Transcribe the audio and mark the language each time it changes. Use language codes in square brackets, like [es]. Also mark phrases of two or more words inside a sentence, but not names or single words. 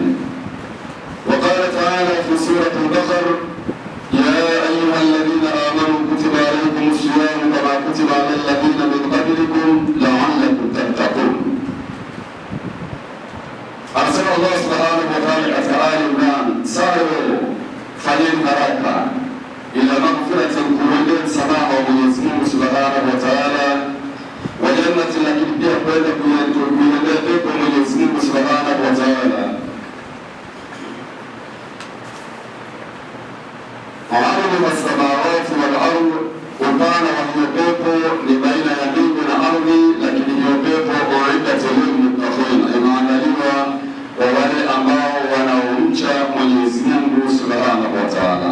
[ar] وقال تعالى في سورة البقر: يا أيها الذين آمنوا كتب عليكم الصيام كما كتب على الذين من قبلكم لعلكم تتقون. أرسل الله سبحانه وتعالى آل عمران: سارعوا [sw] fanyeni haraka [ar] إلى مغفرة, [sw] kuendea msamaha wa Mwenyezi Mungu [ar] سبحانه وتعالى, وجنة, [sw] lakini pia kwenda kuiendea pepo Mwenyezi Mungu [ar] سبحانه وتعالى. عرضها السماوات والأرض, [sw] upana wa hiyo pepo ni baina ya mbingu na ardhi, lakini hiyo pepo [ar] أعدت للمتقين, [sw] imeandaliwa kwa wale ambao wanaomcha Mwenyezi Mungu [ar] سبحانه وتعالى.